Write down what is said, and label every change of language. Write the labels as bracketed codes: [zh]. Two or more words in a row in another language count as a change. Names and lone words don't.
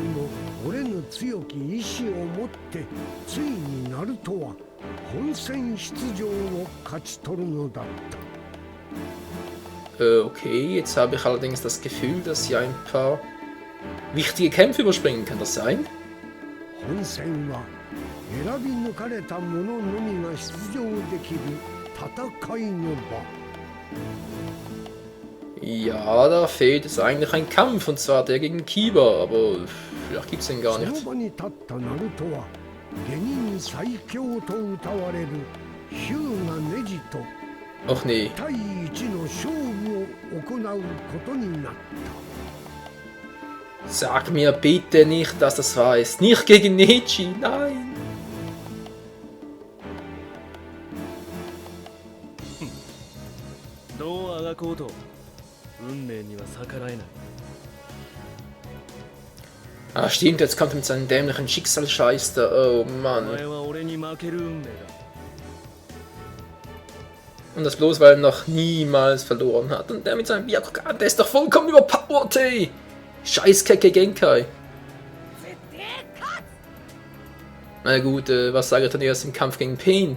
[de] Okay, jetzt habe ich allerdings das Gefühl, dass ich ein paar wichtige Kämpfe überspringen. Kann das sein? [ja] 選び抜かれた者のみが出場できる戦いの場。 [de] Ja, da fehlt es eigentlich ein Kampf, und zwar der gegen Kiba, aber vielleicht gibt's den gar [ja] その [de] nicht. [ja] 場に立ったナルトは下人最強と謳われるヒューガネジと [de] Ach nee. [ja] 対一の勝負を行うことになった。 [de] Sag mir bitte nicht, dass das wahr ist. Nicht gegen Neji, nein. [ja] どうあがこうと運命には逆らえない。 [de] Ah, stimmt, jetzt kommt er mit seinem dämlichen Schicksalsscheiß da. Oh [ja] お [de] Mann. [ja] 前は俺に負ける運命だ。 [de] Und das bloß, weil er noch niemals verloren hat. Und der mit seinem Byakugan, der ist doch vollkommen überpowered, ey. Scheiß Keke Genkai. Na gut, was sage ich dann erst im Kampf gegen Pain?